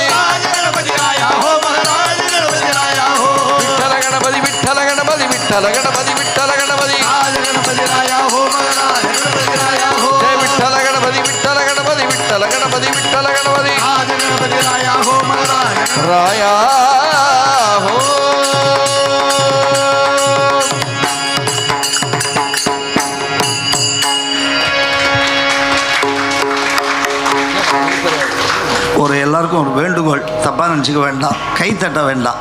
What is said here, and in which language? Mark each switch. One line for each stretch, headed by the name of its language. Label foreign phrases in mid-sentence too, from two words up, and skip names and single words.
Marathi: गणपति राया हो महाराज गणपति राया हो विठ्ठल गणपती विठ्ठल गणपती विठ्ठल गणपती विठ्ठल गणपती गणपति राया हो महाराज गणपति राया हो जय विठ्ठल गणपती विठ्ठल गणपती विठ्ठल गणपती विठ्ठल गणपती गणपति राया हो महाराज राया हो
Tamil: ஒரு எல்லாருக்கும் ஒரு வேண்டுகோள், தப்பாக நினச்சிக்க வேண்டாம், கை தட்ட வேண்டாம்.